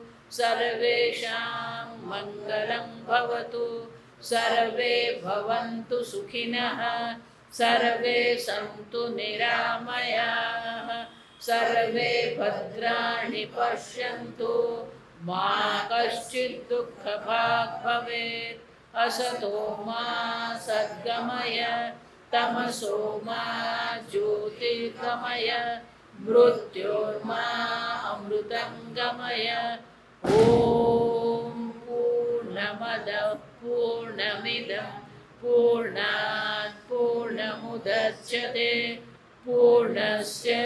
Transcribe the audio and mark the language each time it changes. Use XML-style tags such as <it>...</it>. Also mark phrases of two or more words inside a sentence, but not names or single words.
<sa>સર્વેષાં મંગલં ભવતુ, સર્વે ભવन्तુ સુખિનઃ, સર્વે સંતુ નિરામયાઃ, સર્વે ભદ્રાણિ પશ્યन्तુ મા કશ્ચિદ દુઃખભાગ ભવેत्. અસતો મા સદ્ગમય तमसो मा ज्योतिर्गमय मृत्योर्मा अमृतङ्गमय ॐ पूर्णमदः पूर्णमिदं पूर्णात् पूर्णमुदच्यते पूर्णस्य</sa>